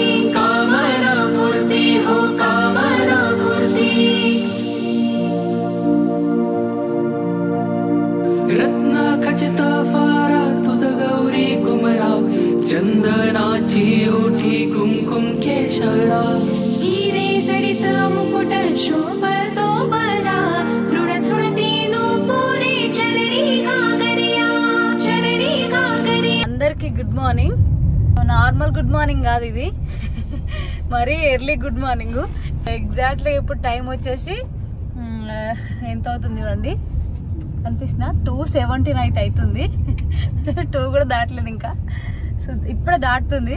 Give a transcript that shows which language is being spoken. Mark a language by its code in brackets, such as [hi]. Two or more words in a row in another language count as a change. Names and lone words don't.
[mr] हो कामना पूर्ती रत्ना खचित फारा तुझ गौरी कुमरा चंदनाची ओठी कुमकुम केशरा हिरे जडित मुकुट शोभतो बरा मृड सुणती नूपुरे चरणी गागरिया [en] అందరికి good morning. normal good morning [te] కాదు ఇది, మరీ [en] early good morning. [te] ఎగ్జాక్ట్లీ ఇప్పుడు టైం వచ్చేసి ఎంత అవుతుంది చూడండి, అనిపిస్తున్నా 2:17 అయితే అవుతుంది. 2 కూడా దాటలేదు ఇంకా, సో ఇప్పుడే దాటుతుంది.